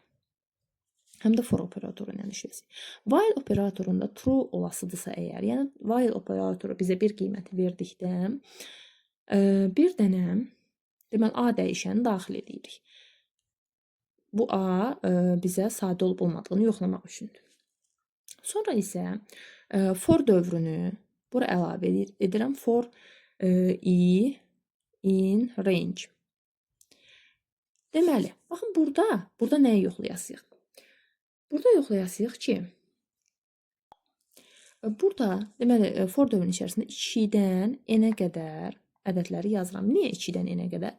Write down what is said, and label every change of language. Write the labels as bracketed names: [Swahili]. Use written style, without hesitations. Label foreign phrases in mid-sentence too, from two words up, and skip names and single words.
[Azerbaijani] Həm də for operatoru ilə işləyəcək. While operatorunda true olasıdırsa əgər, yəni while operatoru bizə bir qiyməti verdikdə bir dənə, deməli A dəyişəni daxil edirik. Bu A bizə sadə olub olmadığını yoxlamaq üçündür. Sonra isə for dövrünü bura əlavə edirəm. [English] For i in range. [Azerbaijani] Deməli, baxın burada nəyi yoxlayasıyıq? Burada yoxlayasıyıq ki, burada deməli for dövrünün içərisində 2-dən n-ə qədər ədədləri yazıram. Niyə 2-dən n-ə qədər?